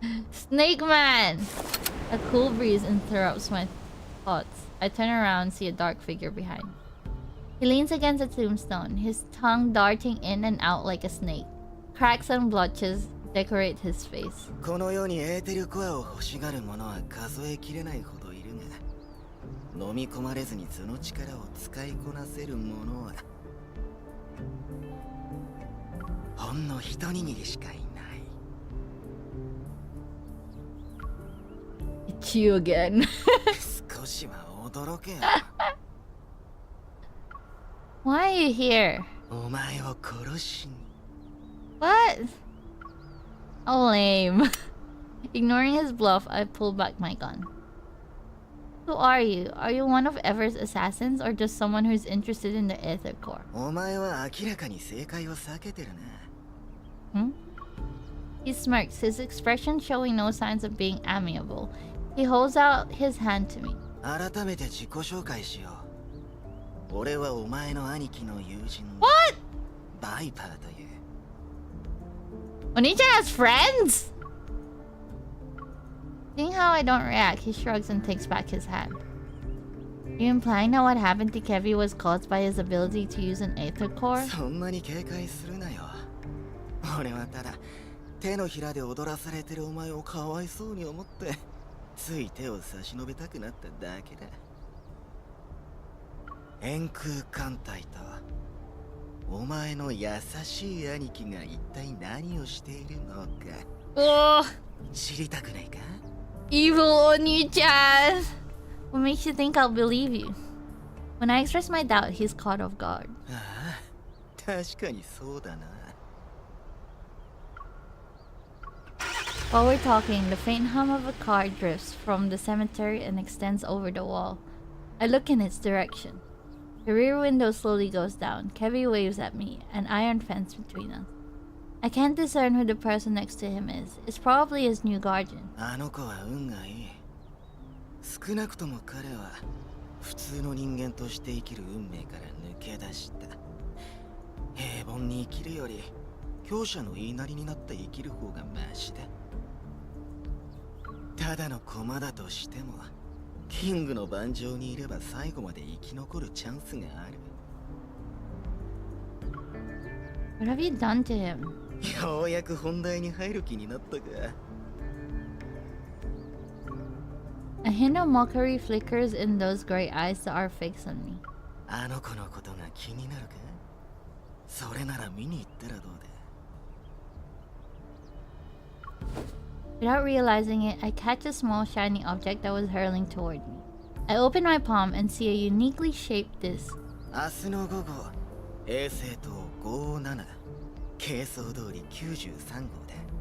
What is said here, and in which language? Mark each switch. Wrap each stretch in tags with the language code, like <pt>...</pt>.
<en>Snake Man! A cool breeze interrupts my thoughts. I turn around and see a dark figure behind. He leans against a tombstone, his tongue darting in and out like a snake. Cracks and blotches decorate his face.</en> <ja>この世にエーテルコアを欲しがる者は数えきれないほどいるが、飲み込まれずにその力を使いこなせる者はほんの一握りしかいない。</ja> <en>It's you again.</en> <ja>少しは驚けよ。</ja> <en>Why are you here?</en> <ja>お前を殺しに。</ja> <en>What? Oh, lame. Ignoring his bluff, I pulled back my gun. Who are you? Are you one of Ever's assassins or just someone who's interested in the Aether Core?</en> <ja>お前は明らかに正解を避けてるな。</ja> <en>He smirks, his expression showing no signs of being amiable. He holds out his hand to me.</en> <ja>改めて自己紹介しよう。俺はお前の兄貴の友人。</ja> <en>What?</en> <ja>バイパーという。</ja> <en>Oni-chan has friends? Seeing how I don't react, he shrugs and takes back his hand. Are you implying that what happened to Kevi was caused by his ability to use an Aether Core?</en> <ja>そんなに警戒するなよ。俺はただ手のひらで踊らされてるお前をかわいそうに思ってつい手を差し伸べたくなっただけだ。円空艦隊とお前の優しい兄貴が一体何をしているのか知りたくないか？</ja> <en>Evil Oni-chan! What makes you think I'll believe you? When I express my doubt, he's caught off guard.</en> <ja>ああ、確かにそうだな。</ja> <en>While we're talking, the faint hum of a car drifts from the cemetery and extends over the wall. I look in its direction. The rear window slowly goes down. Kevi waves at me, an iron fence between us. I can't discern who the person next to him is. It's probably his new guardian.</en> <ja>あの子は運がいい。少なくとも彼は普通の人間として生きる運命から抜け出した。平凡に生きるより強者の言いなりになって生きる方がマシだ。ただの駒だとしてもキングの盤上にいれば最後まで生き残るチャンスがある。</ja> <en>What have you done to him?</en> <ja>ようやく本題に入る気になったか。</ja> <en>A hint of mockery flickers in those gray eyes that are fixed on me.</en> <ja>あの子のことが気になるか？それなら見に行ったらどうだ？</ja> <en>Without realizing it, I catch a small shiny object that was hurling toward me. I open my palm and see a uniquely shaped disc.</en> <ja>明日の午後、衛星塔57、軽装通り93号だ。</ja>